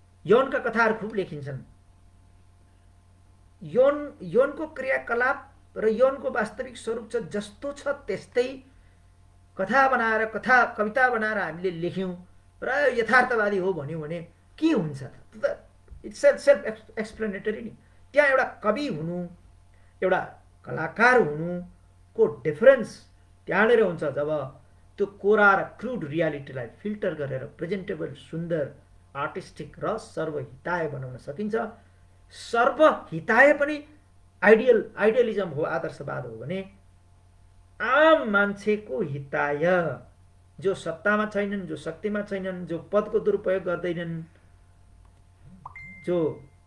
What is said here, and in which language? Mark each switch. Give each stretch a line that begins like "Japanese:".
Nepali: यौनका कथाहरू खुब लेखिन्छन्। यौनको क्रियाकलाप र यौनको वास्तविक स्वरूप छ जस्तो छ त्यस्तै कथा बनाएर कविता बनाएर हामीले लेख्यौँ र यथार्थवादी हो भन्यौँ भने के हुन्छ?
English: It's self explanatory नि।
Nepali: त्यहाँ एउटा कवि हुनु, एउटा कलाकार हुनुको डिफरेन्स त्यहाँनिर हुन्छ जब त्यो कोरा र क्रुड रियालिटीलाई फिल्टर गरेर प्रेजेन्टेबल, सुन्दर, आर्टिस्टिक र सर्वहिताय बनाउन सकिन्छ। सर्वहिताय पनि आइडियलिजम हो, आदर्शवाद हो भने आम मान्छेको हिताय, जो सत्तामा छैनन्, जो शक्तिमा छैनन्, जो पदको दुरुपयोग गर्दैनन्, जो